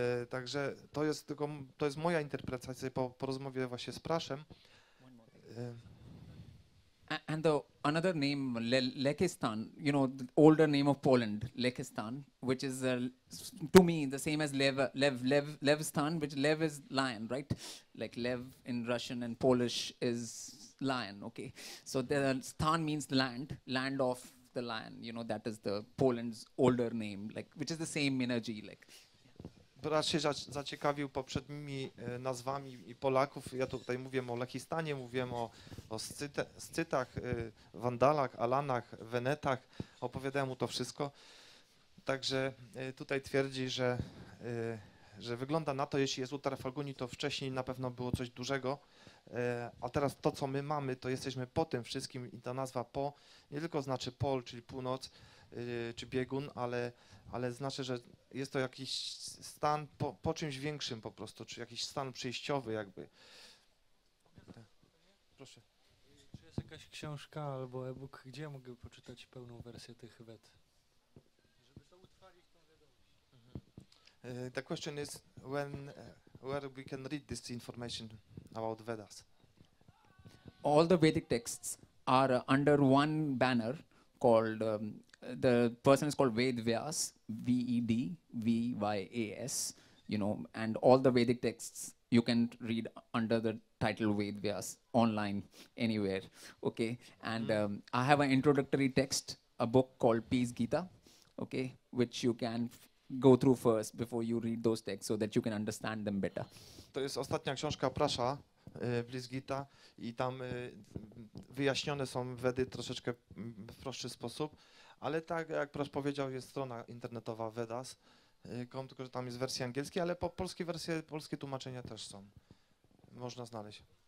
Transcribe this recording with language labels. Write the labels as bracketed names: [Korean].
[Polish] Także to jest moja interpretacja po rozmowie właśnie z Prashem. [English] And another name, Lekistan, you know, the older name of Poland, Lekistan, which is to me the same as Levstan, which Lev is lion, right? Like Lev in Russian and Polish is lion, okay? So the Stan means land of the lion, you know, that is the Poland's older name, like, which is the same energy, like. [Polish] Brat się zaciekawił poprzednimi nazwami i Polaków. Ja tutaj mówiłem o Lechistanie, mówiłem o Scytach, Wandalach, Alanach, Wenetach. Opowiadałem mu to wszystko. Także tutaj twierdzi, że wygląda na to, jeśli jest Uttara Falguni, to wcześniej na pewno było coś dużego. A teraz to, co my mamy, to jesteśmy po tym wszystkim i ta nazwa po nie tylko znaczy pol, czyli północ, czy biegun, ale znaczy, że jest to jakiś stan po czymś większym po prostu, czy jakiś stan przejściowy jakby. Proszę. Czy jest jakaś książka albo e-book, gdzie ja mogę poczytać pełną wersję tych Ved? Żeby to utrwalić tą wiadomość. [English] The question is where we can read this information about Vedas. All the Vedic texts are under one banner called, the person is called Vedvyas, Vedvyas, you know, and all the Vedic texts you can read under the title Vedvyas online, anywhere, okay? And I have an introductory text, a book called Peace Gita, okay, which you can go through first before you read those texts so that you can understand them better. [Polish] To jest ostatnia książka Prasha, Peace Gita, i tam wyjaśnione są Vedy troszeczkę w prostszy sposób, ale tak jak Prash powiedział, jest strona internetowa Vedas, tylko że tam jest wersja angielskiej, ale polskie wersje, polskie tłumaczenia też są. Można znaleźć.